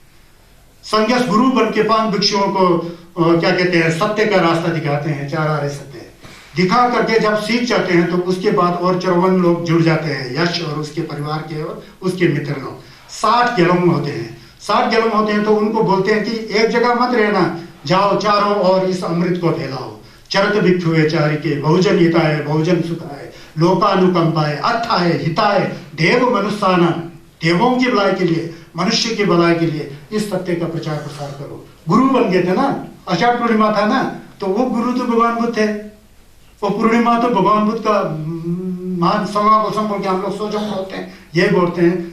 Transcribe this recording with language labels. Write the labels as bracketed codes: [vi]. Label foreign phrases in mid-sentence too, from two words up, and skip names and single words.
[hi] संन्यास गुरु बन के 5 भिक्षुओं को क्या कहते हैं, सत्य का रास्ता दिखाते हैं, 4 आर्य सत्य दिखा करके जब सीख जाते हैं, तो उसके बाद और 54 लोग जुड़ जाते हैं, यश और उसके परिवार के और उसके मित्र लोग। 60 गेलम होते हैं, 60 गेलम होते हैं। तो उनको बोलते हैं कि एक जगह मत रहना, जाओ चारों और इस अमृत को फैलाओ। [pi] चरत भिक्षुए चारिके, बहुजन हिताय बहुजन सुखाय, लोकानुकंपाय, अर्थाय हिताय, देव मनुष्याना, [hi] देवों की भलाई के लिए, मनुष्य की भलाई के लिए इस सत्य का प्रचार प्रसार करो। गुरु बन गए थे ना, आषाढ़ पूर्णिमा था ना, तो वो गुरु तो भगवान बुद्ध थे, वो पूर्णिमा तो भगवान बुद्ध का महान समागम बोल के हम लोग सोचो बोलते हैं, ये बोलते हैं।